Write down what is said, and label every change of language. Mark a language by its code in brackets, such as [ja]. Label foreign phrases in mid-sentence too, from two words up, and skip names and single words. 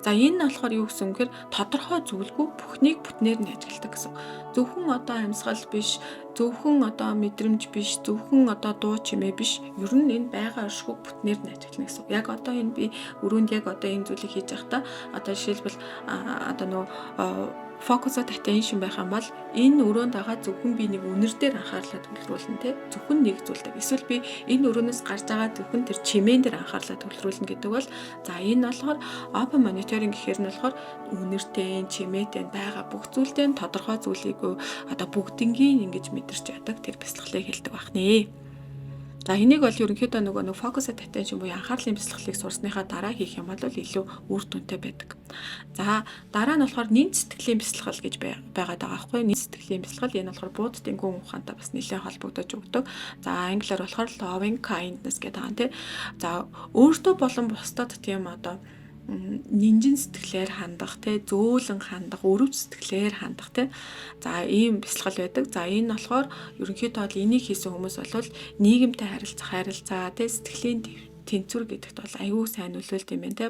[mn] За энэ нь болохоор юу гэсэн юм гэхээр тодорхой зүйлгүй бүхнийг бүтнээр нь ажигладаг гэсэн. Зөвхөн одоо амьсгал биш, зөвхөн одоо мэдрэмж биш, зөвхөн одоо дуу чимээ биш. Ер нь энэ байгаа оршихуйг бүтнээр нь ажиглана гэсэн. Яг одоо энэ би өрөөнд яг одоо энэ зүйлийг хийж байхдаа одоо жишээлбэл одоо нөгөө [en] focus attention [mn] байх юм бол энэ өрөөнд байгаа зөвхөн би нэг үнэр дээр анхаарлаа төвлөрүүлнэ те зөвхөн нэг зүйлд. Эсвэл би энэ өрөөнөөс гарч байгаа зөвхөн тэр чимээн дээр анхаарлаа төвлөрүүлнэ гэдэг бол за энэ болохоор [en] open monitoring [mn] гэхээр нь болохоор үнэртэй, чимээтэй байгаа бүх зүйлтэй тодорхой зүйлийг одоо бүгднгийн ингэж мэдэрч яадаг тэр бясалгалыг хэлдэг байна. За энийг бол ерөнхийдөө нөгөө [en] focus attention [mn] буюу анхаарлын бясалгалыг сурсныхаа дараа хийх юм бол илүү үр дүнтэй байдаг. За дараа нь болохоор нэн сэтгэлийн бясалгал гэж байгаад байгаа байхгүй. Нэн сэтгэлийн бясалгал энэ болохоор буудтын гүн ухаантай бас нэлээд холбогдож өгдөг. За англиар болохоор [en] loving kindness [mn] гэдэг байгаа юм тий. За өөртөө болон бусдад тийм одоо нинжин сэтгэлээр хандах те зөөлөн хандах, өрөв сэтгэлээр хандах те. За ийм бясалгал байдаг. За энэ болохоор ерөнхийдөө бол энийг хийсэн хүмүүс бол нийгэмтэй харилцаа те сэтгэлийн тэнцвэр гэдэгт бол аюу сайн нөлөөлт юм байна те.